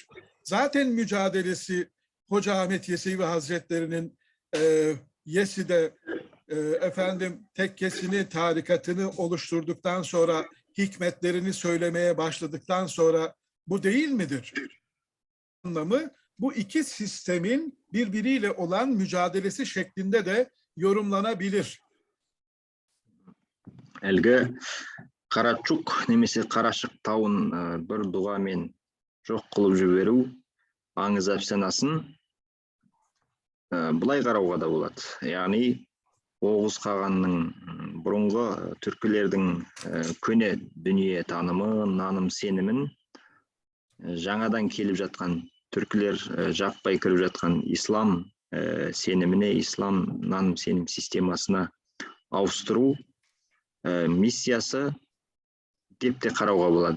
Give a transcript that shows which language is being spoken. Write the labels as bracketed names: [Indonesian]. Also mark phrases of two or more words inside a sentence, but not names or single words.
[Turkish] Zaten mücadelesi Hoca Ahmet Yesevi Hazretleri'nin Yesi'de tekkesini, tarikatını oluşturduktan sonra, hikmetlerini söylemeye başladıktan sonra bu değil midir? Anlamı bu iki sistemin birbiriyle olan mücadelesi şeklinde de yorumlanabilir. [Kazakh] Әлгі Карачук немесе Карашык тауын бір дұғамен жоқ қылып жіберу аңыз әфсанасын былай қарауға да болады. Яғни Оғыз Қағанның бұрынғы түркілердің көне дүние танымы, наным сенімін жаңадан келіп жатқан түркілер жаппай кіріп жатқан ислам сеніміне, ислам наным сенім системасына ауыстыру миссиясы деп те қарауға болады.